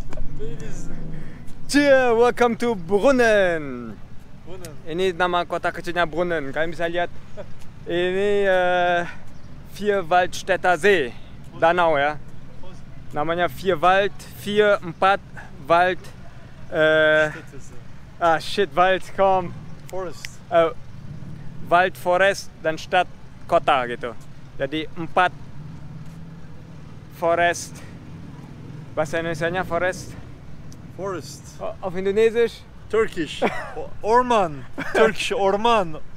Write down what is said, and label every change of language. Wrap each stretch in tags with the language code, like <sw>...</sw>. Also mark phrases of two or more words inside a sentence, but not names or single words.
<en>Cheer, welcome to Brunnen.</en> <id>Ini nama kota kecilnya Brunnen. Kalian bisa lihat ini Vierwaldstätter See, danau ya. Namanya Vierwald, 4 Wald.</id> <de>Wald, komm.</de> <en>Forest. Wald, Forest,</en> <id>dan Stadt, kota gitu. Jadi 4 Forest. Bahasa Indonesianya forest. Forest.</id> <de>Auf Indonesisch?</de> <en>Turkish. Orman. Turkish orman.</en>